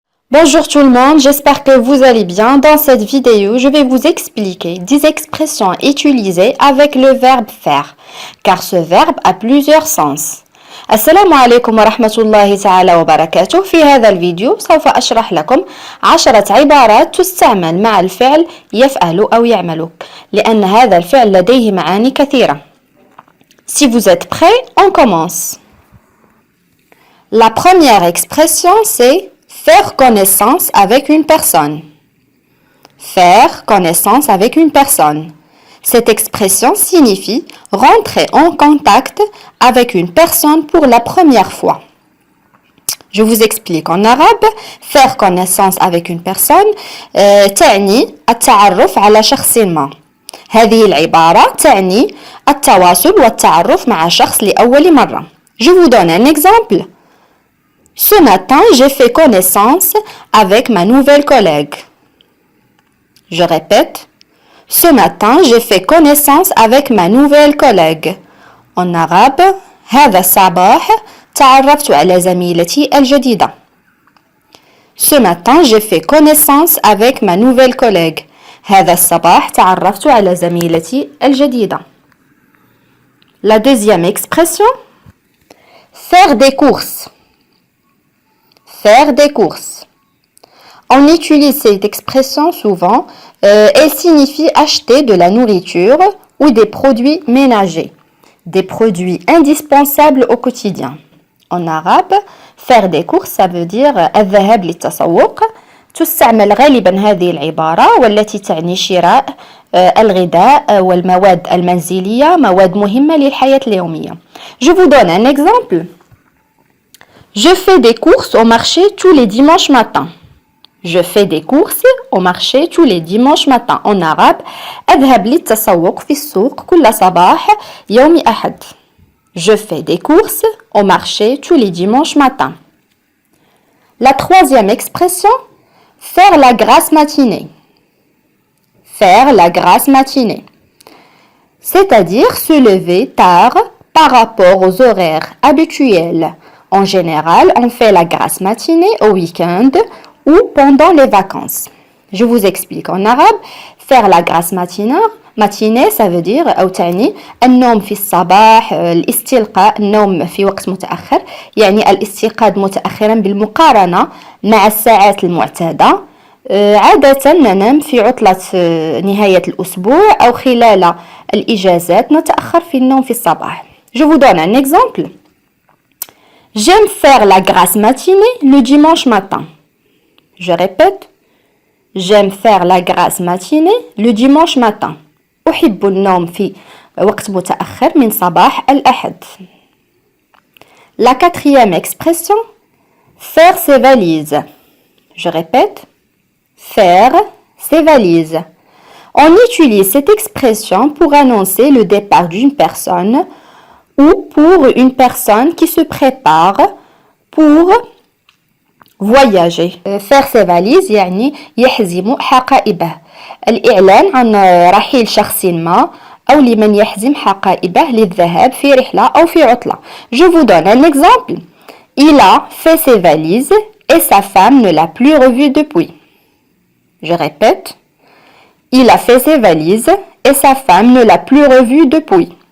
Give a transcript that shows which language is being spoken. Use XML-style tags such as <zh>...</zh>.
<fr>Bonjour tout le monde, j'espère que vous allez bien. Dans cette vidéo, je vais vous expliquer 10 expressions utilisées avec le verbe faire, car ce verbe a plusieurs sens.</fr> <ar>السلام عليكم ورحمة الله تعالى وبركاته. في هذا الفيديو سوف أشرح لكم 10 عبارات تستعمل مع الفعل يفعل أو يعمل، لأن هذا الفعل لديه معاني كثيرة.</ar> <fr>Si vous êtes prêts, on commence. La première expression, c'est faire connaissance avec une personne. Faire connaissance avec une personne. Cette expression signifie rentrer en contact avec une personne pour la première fois. Je vous explique en arabe. Faire connaissance avec une personne</fr> <ar>تعني التعرف على شخص ما. هذه العبارة تعني التواصل والتعرف مع شخص لأول مرة.</ar> <fr>Je vous donne un exemple. Ce matin, j'ai fait connaissance avec ma nouvelle collègue. Je répète. Ce matin, j'ai fait connaissance avec ma nouvelle collègue. En arabe,</fr> <ar>هذا الصباح تعرفت على زميلتي الجديدة.</ar> <fr>Ce matin, j'ai fait connaissance avec ma nouvelle collègue.</fr> <ar>هذا الصباح تعرفت على زميلتي الجديدة.</ar> <fr>La deuxième expression, faire des courses. Faire des courses. On utilise cette expression souvent. Elle signifie acheter de la nourriture ou des produits ménagers, des produits indispensables au quotidien. En arabe, faire des courses, ça veut dire</fr> <ar>الذهاب للتسوق. تستعمل غالبا هذه العبارة والتي تعني شراء الغذاء والمواد المنزلية، مواد مهمة للحياة اليومية.</ar> <fr>Je vous donne un exemple. Je fais des courses au marché tous les dimanches matins. Je fais des courses au marché tous les dimanches matins. En arabe,</fr> <ar>أذهب للتسوق في السوق كل صباح يوم أحد.</ar> <fr>Je fais des courses au marché tous les dimanches matins. La troisième expression, faire la grasse matinée. Faire la grasse matinée. C'est-à-dire se lever tard par rapport aux horaires habituels. En général, on fait la grasse matinée au week-end ou pendant les vacances. Je vous explique en arabe. Faire la grasse matinée, ça veut dire</fr> <ar>أو تعني النوم في الصباح، الاستلقاء، النوم في وقت متأخر، يعني الاستيقاظ متأخرا بالمقارنة مع الساعات المعتادة. عادة ننام في عطلة نهاية الأسبوع أو خلال الإجازات نتأخر في النوم في الصباح.</ar> <fr>Je vous donne un exemple. J'aime faire la grasse matinée le dimanche matin. Je répète. J'aime faire la grasse matinée le dimanche matin.</fr> <ar>أحب النوم في وقت متأخر من صباح الأحد.</ar> <fr>La quatrième expression, faire ses valises. Je répète. Faire ses valises. On utilise cette expression pour annoncer le départ d'une personne ou pour une personne qui se prépare pour voyager.</fr> <ar>Faire ses valises يعني يحزم حقائبه. الإعلان عن رحيل شخص ما أو لمن يحزم حقائبه للذهاب في رحلة أو في عطلة.</ar> <fr>Je vous donne un exemple. Il a fait ses valises et sa femme ne l'a plus revu depuis. Je répète. Il a fait ses valises et sa femme ne l'a plus revu depuis.</fr>